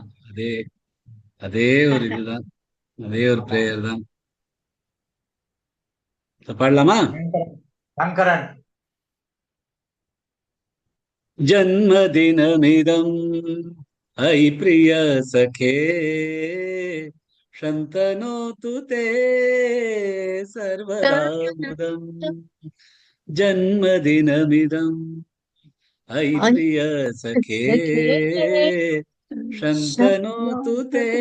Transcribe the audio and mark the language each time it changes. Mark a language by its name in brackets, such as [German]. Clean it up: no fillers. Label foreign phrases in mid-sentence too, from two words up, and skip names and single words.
[Tamil] அதே அதே ஒரு இதுதான், அதே ஒரு பிரேயர் தான். பாடலாமா? சங்கரன். [Sanskrit] जन्मदिनमिदम् ऐ प्रिय सखे, शन्तनोतु ते सर्वदा मुदम्. जन्मदिनमिदम् ऐ प्रिय सखे शन्तनोतु ते